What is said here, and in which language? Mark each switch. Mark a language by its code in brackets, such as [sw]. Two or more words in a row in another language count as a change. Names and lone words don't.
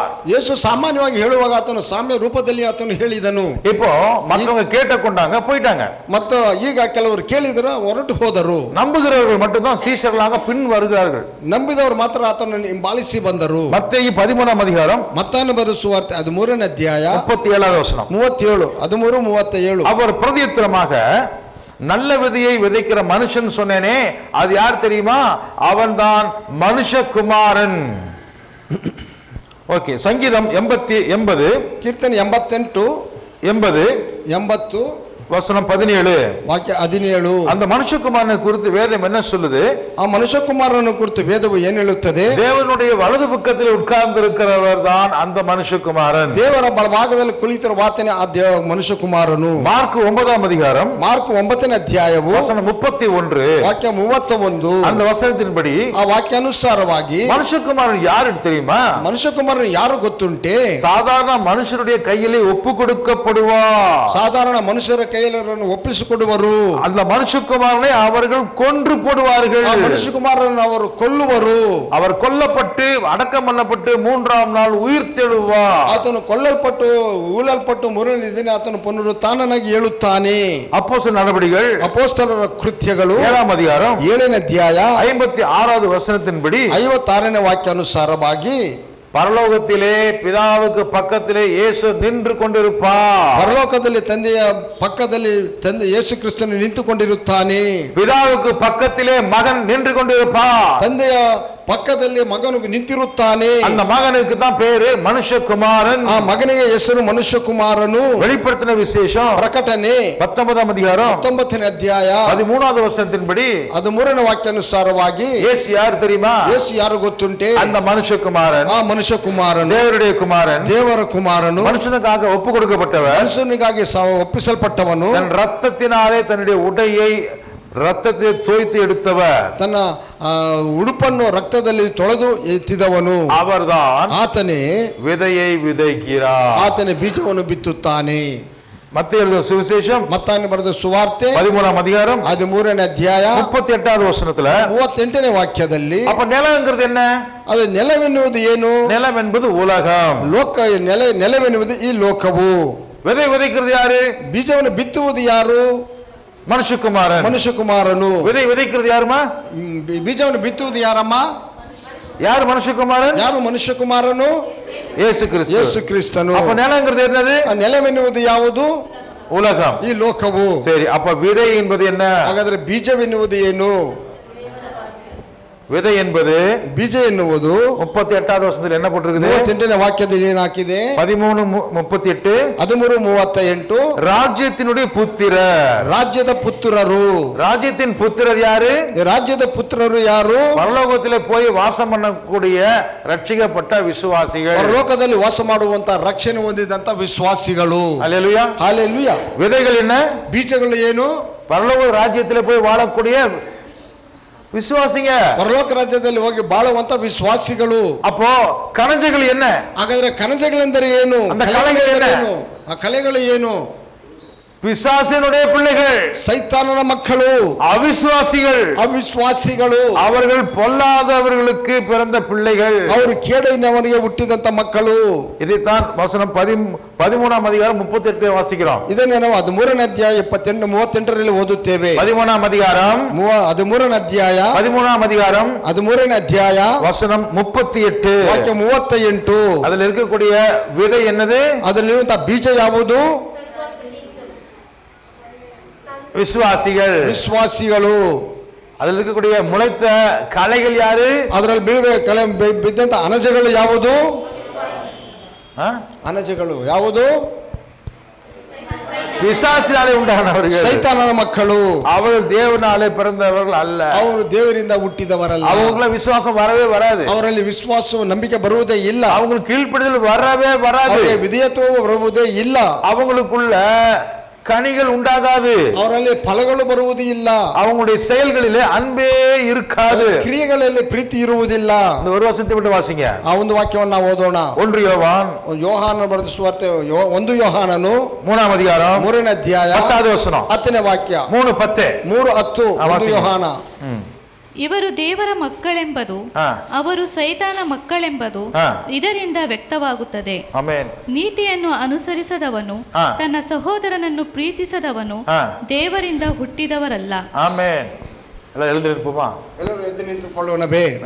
[kn] ಯೇಸು ಸಾಮಾನ್ಯವಾಗಿ ಹೇಳುವಾಗ ಆತನು ಸಾಮ್ಯ ರೂಪದಲ್ಲಿ ಆತನು ಹೇಳಿದನು. [ta] இப்போ மற்றவங்க கேட்டுக்கொண்டாங்க, போயிட்டாங்க. [kn] ಮತ್ತು ಈಗ ಕೆಲವರು ಕೇಳಿದರು, ಹೊರಟು ಹೋದರು. [ta] நம்புகிறவர்கள் மட்டும் தான் சீஷர்களாக பின் வருகிறார்கள். [kn] ನಂಬಿದವರು ಮಾತ್ರ ಆತನನ್ನು ಹಿಂಬಾಲಿಸಿ ಬಂದರು. [ta] மத்தேயு 13ஆம் அதிகாரம் [kn] ಮತ್ತಾಯನ ಬರೆದ ಸುವಾರ್ತೆ 13ನೇ ಅಧ್ಯಾಯ [ta] 37வது வசனம் 37 13 37 அவர் பிரதியுத்தரமாக, நல்ல விதையை விதைக்கிற மனுஷன் சொன்னேனே, அது யார் தெரியுமா? அவன்தான் மனுஷகுமாரன். ஓகே, சங்கீதம் 80 [kn] ಕೀರ್ತನೆ 88 [ta] 80 வசனம் 17 [kn] ವಾಕ್ಯ 17. [ta] அந்த மனுஷகுமாரனை குறித்து வேதம் என்ன சொல்லுது? [kn] ಆ ಮನುಷ್ಯಕುಮಾರನ ಕುರಿತು ವೇದವು ಏನು ಹೇಳುತ್ತದೆ? [ta] தேவனுடைய வலது பக்கத்தில் உட்கார்ந்து இருக்கிறவர் தான் அந்த மனுஷகுமாரன். [kn] ದೇವರ ಬಲಭಾಗದಲ್ಲಿ ಕುಳಿತಿರುವ ಆತನೇ ಆ ಮನುಷ್ಯಕುಮಾರನು. [ta] மார்க் 9ஆம் அதிகாரம் [kn] ಮಾರ್ಕ್ 9ನೇ ಅಧ್ಯಾಯವು [ta] வசனம் 31 [kn] ವಾಕ್ಯ 31. [ta] அந்த ವಚನத்தின்படி [kn] ಆ ವಾಕ್ಯಾನುಸಾರವಾಗಿ [ta] மனுஷகுமாரன் யாரு தெரியுமா? [kn] ಮನುಷ್ಯಕುಮಾರನು ಯಾರು ಗೊತ್ತುಂಟೆ? [ta] சாதாரண மனுஷருடைய கையிலே ஒப்பு கொடுக்கப்படுவார். [kn] ಸಾಧಾರಣ ಮನುಷ್ಯರ ಕೈಯಲ್ಲಿ ಒಪ್ಪಿಸಿಕೊಡುವರು. [ta] அந்த மனுஷகுமாரனை அவர்கள் கொன்று போடுவார்கள். [kn] ಆ ಮನುಷ್ಯಕುಮಾರನನ್ನು ಅವರು ಕೊಲ್ಲುವರು. [ta] அவர் கொல்லப்பட்டு அடக்கம் பண்ணப்பட்டு 3ஆம் நாள் உயிர் தெழுவார். [kn] ಆತನು ಕೊಲ್ಲಲ್ಪಟ್ಟು ಊಳಲ್ಪಟ್ಟು 3ನೇ ದಿನ ಆತನು ಪುನರುತ್ಥಾನನಾಗಿ ಏಳುತ್ತಾನೆ. [ta] அப்போஸ்தலர் நடபடிகள் [kn] ಅಪೊಸ್ತಲರ ಕೃತ್ಯಗಳು [ta] 7ஆம் அதிகாரம் [kn] 7ನೇ ಅಧ್ಯಾಯ [ta] 56வது வசனத்தின்படி [kn] 56ನೇ ವಾಕ್ಯಾನುಸಾರವಾಗಿ, [ta] பரலோகத்திலே பிதாவுக்கு பக்கத்திலே இயேசு நின்று கொண்டிருப்பார். [kn] ಪರಲೋಕದಲ್ಲಿ ತಂದೆಯ ಪಕ್ಕದಲ್ಲಿ ತಂದೆ ಯೇಸು ಕ್ರಿಸ್ತನು ನಿಂತುಕೊಂಡಿರುತ್ತಾನೆ. [ta] பிதாவுக்கு பக்கத்திலே மகன் நின்று கொண்டிருப்பார். [kn] ತಂದೆಯ ಪಕ್ಕದಲ್ಲಿ ಮಗನು ನಿಂತಿರುತ್ತಾನೆ. [ta] அந்த மகனுக்கு தான் பேரு மனுஷகுமாரன். [kn] ಆ ಮಗನಿಗೆ ಹೆಸರು ಮನುಷ್ಯಕುಮಾರನು. [ta] வெளிப்படுத்தின விசேஷம் [kn] ಪ್ರಕಟಣೆ [ta] 19ஆம் அதிகாரம் [kn] 19ನೇ ಅಧ್ಯಾಯ [ta] 13வது வசனத்தின்படி [kn] 13ನೇ ವಾಕ್ಯಾನುಸಾರವಾಗಿ [ta] இயேசு யார் தெரியுமா? [kn] ಯೇಸು ಯಾರು ಗೊತ್ತುಂಟೆ? [ta] அந்த மனுஷகுமாரன், [kn] ಆ ಮನುಷ್ಯಕುಮಾರನು [ta] தேவனுடைய குமாரன், [kn] ದೇವರ ಕುಮಾರನು, [ta] மனுஷனுக்காக ஒப்பு கொடுக்கப்பட்டவர், [kn] ಮನುಷ್ಯನಿಗಾಗಿ ಒಪ್ಪಿಸಲ್ಪಟ್ಟವನು, [ta] தன் ரத்தத்தினாலே தன்னுடைய உடையை ரத்தத்தை தோய்த்து எடுத்தவர், [kn] ತನ್ನ ಉಡುಪನ್ನು ರಕ್ತದಲ್ಲಿ ತೊಳೆದು ಎತ್ತಿದವನು [ta] அவர்தான் [kn] ಆತನೇ [ta] விதையை விதைக்கிறார். [kn] ಆತನೇ ಬೀಜವನ್ನು ಬಿತ್ತುತ್ತಾನೆ. [ta] மத்தேயு எழுதின சுவிசேஷம் [kn] ಮತ್ತಾಯನು ಬರೆದ ಸುವಾರ್ತೆ [ta] 13ஆம் அதிகாரம் [kn] 13ನೇ ಅಧ್ಯಾಯ [ta] 38வது வசனத்துல [kn] 38ನೇ ವಾಕ್ಯದಲ್ಲಿ [ta] அப்ப நிலம்ங்கிறது என்ன? [kn] ಅದು ನೆಲವೆನ್ನುವುದು ಏನು? [ta] நிலம் என்பது உலகம். [kn] ಲೋಕ ನೆಲವೆನ್ನುವುದು ಈ ಲೋಕವು. [ta] விதை விதைக்கிறது யாரு? [kn] ಬೀಜವನ್ನು ಬಿತ್ತುವುದು ಯಾರು? [ta] மனுஷகுமாரன். [kn] ಮನುಷ್ಯಕುಮಾರನು. [ta] விதை விதைக்கிறது யாருமா? [kn] ಬೀಜವನ್ನು ಬಿತ್ತುವುದು ಯಾರಮ್ಮ? [ta] யார் மனுஷகுமாரன்? [kn] ಯಾರು ಮನುಷ್ಯಕುಮಾರನು? [ta] இயேசு கிறிஸ்து. [kn] ಯೇಸು ಕ್ರಿಸ್ತನು. [ta] அப்ப நிலம்ங்கிறது என்னது? [kn] ನೆಲವೆನ್ನುವುದು ಯಾವುದು? [ta] உலகம். [kn] ಈ ಲೋಕವು. [ta] சரி, அப்ப விதை என்பது என்ன? [kn] ಹಾಗಾದ್ರೆ ಬೀಜವೆನ್ನುವುದು ಏನು? [ta] விதை என்பது [kn] ಬೀಜ ಎನ್ನುವುದು [ta] 38வது வசனத்தில் என்ன போட்டிருக்குது? [kn] 38ನೇ ವಾಕ್ಯದಲ್ಲಿ ಏನಾಕಿದೆ? [ta] 13:38 [kn] 13:38 [ta] ராஜ்யத்தினுடைய புத்திரர். [kn] ರಾಜ್ಯದ ಪುತ್ರರು. [ta] ராஜ்யத்தின் புத்திரர் யாரு? [kn] ರಾಜ್ಯದ ಪುತ್ರರು ಯಾರು? [ta] பரலோகத்திலே போய் வாசம் பண்ணக்கூடிய ரட்சிக்கப்பட்ட விசுவாசிகள். [kn] ಪರಲೋಕದಲ್ಲಿ ವಾಸ ಮಾಡುವಂತ ರಕ್ಷಣೆ ಹೊಂದಿದಂತ ವಿಶ್ವಾಸಿಗಳು. [ta] அல்லேலூயா. [kn] ಹಾಲೆಲೂಯಾ. [ta] விதைகள் என்ன? [kn] ಬೀಜಗಳು ಏನು? [ta] பரலோக ராஜ்யத்திலே போய் வாழக்கூடிய விசுவாசிங்க. [kn] ಪರಲೋಕ ರಾಜ್ಯದಲ್ಲಿ ಹೋಗಿ ಬಾಳುವಂತ ವಿಶ್ವಾಸಿಗಳು. [ta] அப்போ கணஜங்கள் என்ன? [kn] ಹಾಗಾದ್ರೆ ಕಣಜಗಳೆಂದರೆ ಏನು? [ta] அந்த கலைகள் என்ன? [kn] ಆ ಕಲೆಗಳು ಏನು? [ta] பிசாசினுடைய பிள்ளைகள், [kn] ಸೈತಾನನ ಮಕ್ಕಳು, [ta] அவிசுவாசிகள், [kn] ಅವಿಶ್ವಾಸಿಗಳು, [ta] அவர்கள் பொல்லாதவர்களுக்கு பிறந்த பிள்ளைகள், [kn] ಅವರು ಕೇಡಿನವನಿಗೆ ಹುಟ್ಟಿದಂತ ಮಕ್ಕಳು. [ta] இதைத்தான் வசனம் 13ஆம் அதிகாரம் 38 வாசிக்கிறோம். [kn] ಇದನ್ನೇ ನಾವು 13ನೇ ಅಧ್ಯಾಯ 38 ಓದುತ್ತೇವೆ. [ta] 13ஆம் அதிகாரம் [kn] 13ನೇ ಅಧ್ಯಾಯ [ta] 13ஆம் அதிகாரம் [kn] 13ನೇ ಅಧ್ಯಾಯ [ta] வசனம் 38. [kn] ವಾಕ್ಯ 38. [ta] அதில் இருக்கக்கூடிய விதை என்னது? [kn] ಅದರಲ್ಲಿರುವಂತಹ ಬೀಜ ಯಾವುದು? [ta] விசுவாசிகள். [kn] ವಿಶ್ವಾಸಿಗಳು. [ta] அதில் இருக்கக்கூடிய முளைத்த களைகள் யாரு? [kn] ಅದರಲ್ಲಿ ಬಿದ್ದಂತ ಅನಜಗಳು ಯಾವುದು? ಅನಜಗಳು ಯಾವುದು? [ta] பிசாசினாலே உண்டானவர்கள், [kn] ಸೈತಾನನ ಮಕ್ಕಳು. [ta] அவர்கள் தேவனாலே பிறந்தவர்கள் அல்ல. [kn] ಅವರು ದೇವರಿಂದ ಹುಟ್ಟಿದವರಲ್ಲ. [ta] அவங்கள விசுவாசம் வரவே வராது. [kn] ಅವರಲ್ಲಿ ವಿಶ್ವಾಸ ನಂಬಿಕೆ ಬರುವುದೇ ಇಲ್ಲ. [ta] அவங்களுக்கு கீழ்ப்படிதல் வரவே வராது. [kn] ವಿಧೇಯತ್ವ ಬರುವುದೇ ಇಲ್ಲ. [ta] அவங்களுக்குள்ள கனிகள் உண்டாகாது. [kn] ಅವರಲ್ಲಿ ಫಲಗಳು ಬರುವುದು ಇಲ್ಲ. [ta] அவங்களுடைய செயல்களிலே அன்பே இருக்காது. [kn] ಕ್ರಿಯೆಗಳಲ್ಲಿ ಪ್ರೀತಿ ಇರುವುದಿಲ್ಲ. [ta] இந்த ஒரு வசனத்தை விட்டு வாசிங்க. [kn] ಆ ಒಂದು ವಾಕ್ಯವನ್ನು ನಾವು ಓದೋಣ. [ta] 1 யோவான் [kn] ಯೋಹಾನ ಬರೆದ ಸುವಾರ್ತೆ 1 ಯೋಹಾನನು [ta] 3ஆம் அதிகாரம் [kn] 3ನೇ ಅಧ್ಯಾಯ [ta] 10வது வசனம் [kn] 10ನೇ ವಾಕ್ಯ [ta] 3:10 [kn] 3:10 1 ಯೋಹಾನ. ಇವರು ದೇವರ ಮಕ್ಕಳೆಂಬುದು ಅವರು ಸೈತಾನ ಮಕ್ಕಳೆಂಬುದು ಇದರಿಂದ ವ್ಯಕ್ತವಾಗುತ್ತದೆ. ಆಮೆನ್. ನೀತಿಯನ್ನು ಅನುಸರಿಸದವನು ತನ್ನ ಸಹೋದರನನ್ನು ಪ್ರೀತಿಸದವನು ದೇವರಿಂದ ಹುಟ್ಟಿದವರಲ್ಲ. ಆಮೆನ್. ಎಲ್ಲ [ta] எழுந்து நிற்போமா? [kn] ಎಲ್ಲರೂ ಎದ್ದು ನಿಂತುಕೊಳ್ಳೋಣವೇ?